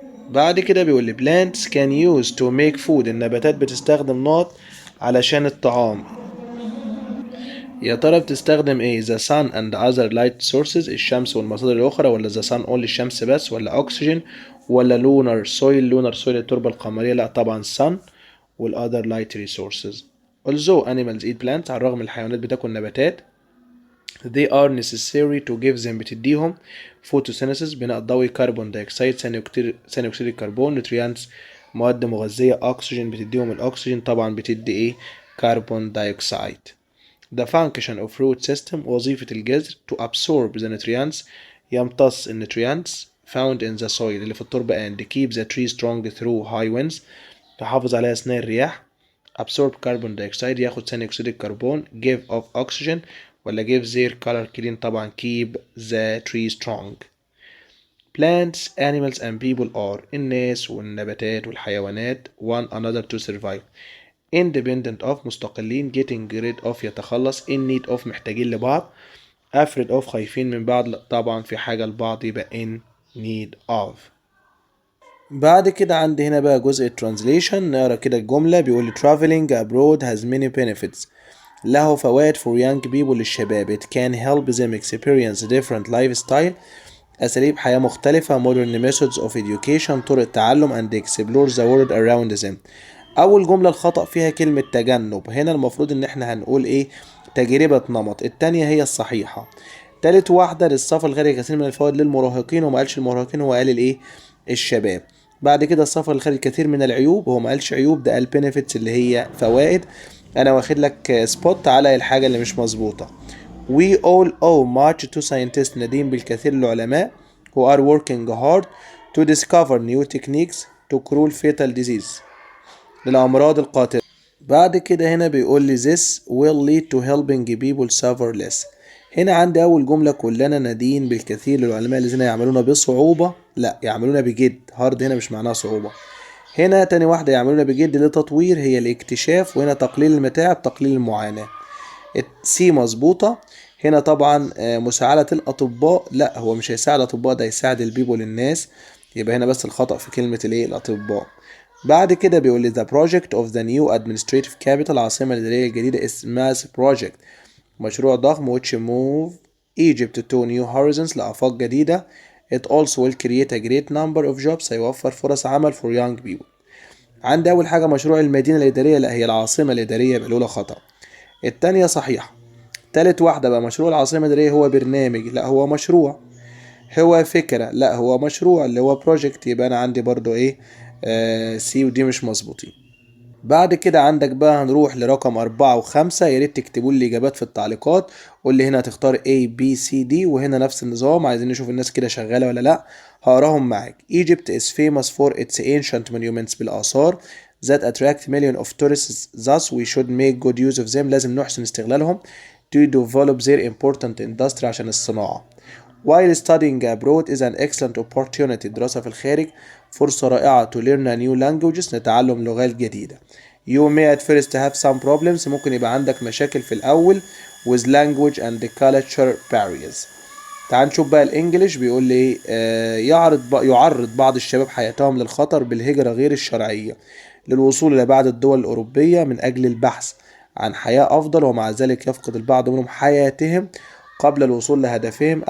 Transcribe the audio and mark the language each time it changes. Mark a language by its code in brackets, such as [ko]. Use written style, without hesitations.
[ar] بعد كده بيقول لي [en] plants can use to make food [ar] النباتات بتستخدم نقط علشان الطعام. يا ترى بتستخدم ايه؟ [en] the sun and other light sources [ar] الشمس والمصادر الأخرى ولا [en] the sun only [ar] الشمس بس ولا oxygen ولا [en] lunar soil [ar] التربة القمرية؟ لا طبعا sun وال [en] other light resources. although animals eat plants [ar] على الرغم الحيوانات بتاكل نباتات [en] they are necessary to give them [ar] بتديهم photosynthesis بناء ضوئي carbon dioxide ثاني أكسيد الكربون nutrients مواد مغذية oxygen بتديهم الأكسجين طبعا بتدي ايه؟ carbon dioxide. [en] The function of root system [ar] وظيفة الجذر [en] to absorb the nutrients [ar] يمتص النوتريانتس [en] found in the soil [ar] اللي في التربة [en] and keep the tree strong through high winds [ar] تحافظ عليها أثناء الرياح [en] absorb carbon dioxide [ar] ياخد ثاني أكسيد الكربون [en] give off oxygen ولا give their color clean طبعا keep the tree strong. Plants, animals and people are [ar] الناس والنباتات والحيوانات [en] one another to survive independent of مستقلين getting rid of يتخلص in need of [ar] محتاجين لبعض [en] afraid of [ar] خايفين من بعض طبعا في حاجة لبعض يبقى [en] in need of. [ar] بعد كده عندي هنا بقى جزء [en] translation [ar] نقرا كده الجملة بيقول [en] traveling abroad has many benefits [ar] له فوائد [en] for young people للشباب it can help them experience different lifestyle [ar] أساليب حياة مختلفة [en] modern methods of education [ar] طرق تعلم [en] and explore the world around them. [ar] أول جملة الخطأ فيها كلمة تجنب هنا المفروض إن احنا هنقول إيه تجربة نمط التانية هي الصحيحة. تالت واحدة للسفر الخارجي كثير من الفوائد للمراهقين وما قالش المراهقين هو قال الإيه الشباب. بعد كده السفر الخارجي كثير من العيوب هو ما قالش عيوب ده قال benefits اللي هي فوائد. أنا واخد لك سبوت على الحاجة اللي مش مظبوطة. [en] We all owe much to scientists [ar] ندين بالكثير للعلماء [en] who are working hard to discover new techniques to cure fatal disease [ar] للأمراض القاتلة. بعد كده هنا بيقول لي [en] this will lead to helping people suffer less. [ar] هنا عندي أول جملة كلنا ندين بالكثير للعلماء الذين يعملون بصعوبة لا يعملون بجد هارد هنا مش معناها صعوبة. هنا تاني واحدة يعملون بجد لتطوير هي الاكتشاف وهنا تقليل المتاعب تقليل المعاناة. سي مظبوطة. هنا طبعا مساعدة الأطباء لا هو مش هيساعد الأطباء ده يساعد البيبول الناس يبقى هنا بس الخطأ في كلمة الايه الأطباء. بعد كده بيقول لي [en] the project of the new administrative capital [ar] العاصمة الإدارية الجديدة [en] is massive project [ar] مشروع ضخم [en] which move Egypt to new horizons [ar] لآفاق جديدة. [en] It also will create a great number of jobs [ar] هيوفر فرص عمل [en] for young people. [ar] عندي أول حاجة مشروع المدينة الإدارية لا هي العاصمة الإدارية يبقى الأولى خطأ. التانية صحيحة. تالت واحدة بقى مشروع العاصمة الإدارية هو برنامج لا هو مشروع. هو فكرة لا هو مشروع اللي هو بروجكت يبقى أنا عندي برضو إيه سي ودي مش مظبوطين. بعد كده عندك بقى هنروح لرقم 4 و5 يا ريت تكتبوا لي الإجابات في التعليقات. قول لي هنا هتختار A B C D وهنا نفس النظام عايزين نشوف الناس كده شغالة ولا لأ. هقراهم معاك. [en] Egypt is famous for its ancient monuments بالآثار that attract millions of tourists thus we should make good use of them [ar] لازم نحسن استغلالهم [en] to develop their important industry [ar] عشان الصناعة. [en] While studying abroad is an excellent opportunity [ar] الدراسة في الخارج فرصة رائعة [en] to learn a new languages [ar] نتعلم لغات جديدة. [en] You may at first have some problems [ar] ممكن يبقى عندك مشاكل في الأول [en] with language and the culture barriers. [ar] تعال نشوف بقى الانجليش بيقول لي يعرض بعض الشباب حياتهم للخطر بالهجرة غير الشرعية للوصول إلى بعض الدول الأوروبية من أجل البحث عن حياة أفضل ومع ذلك يفقد البعض منهم حياتهم قبل الوصول لهدفهم.